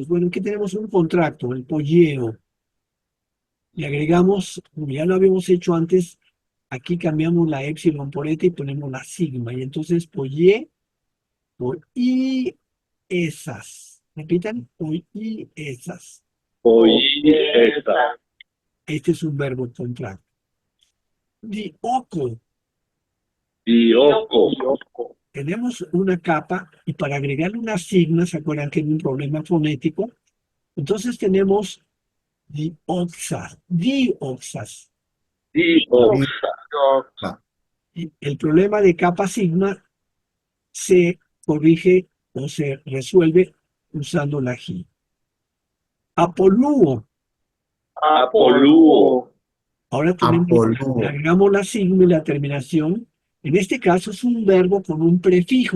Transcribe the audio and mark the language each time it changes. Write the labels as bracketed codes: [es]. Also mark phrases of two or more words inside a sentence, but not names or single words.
[es] Bueno, aquí tenemos un contracto, el polleo. Le agregamos, como ya lo habíamos hecho antes, aquí cambiamos la épsilon por eta y ponemos la sigma. Y entonces pollé por i esas. Repitan, por i esas. Poiesa. Este es un verbo contracto. Di oco. Dioco. Tenemos una capa y para agregarle una sigma, ¿se acuerdan que hay un problema fonético? Entonces tenemos dioxas. Dioxas. Dioxa. Y el problema de capa sigma se corrige o se resuelve usando la G. Apolúo. Apolúo. Ahora tenemos, Apolúo. agregamos la sigma y la terminación. En este caso es un verbo con un prefijo.